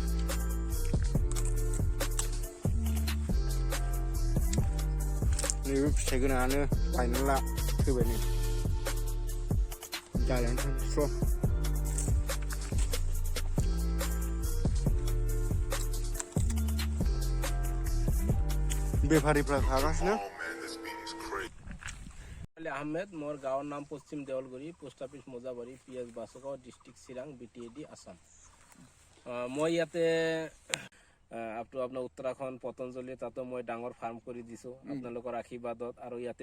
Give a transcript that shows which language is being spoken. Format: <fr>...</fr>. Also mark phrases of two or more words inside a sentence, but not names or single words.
<brx>नैबे फिथाइ गोनाङानो बायनानै ला फैबाय नै जानानै थांसै बेफारीफ्रा खागासिनो</brx> <as>আহমেদ মোৰ গাঁৱৰ নাম পশ্চিম দেওলগুৰি</as> <en>post office</en> <as>মোজাবাৰী PS বাসুগাঁও ডিষ্ট্ৰিক্ট চিৰাং BTAD আসাম মই ইয়াতে আপোনাৰ উত্তৰাখণ্ড পতঞ্জলি তাতো মই ডাঙৰ ফাৰ্ম কৰি দিছোঁ আপোনালোকৰ আশীৰ্বাদত আৰু ইয়াতে</as>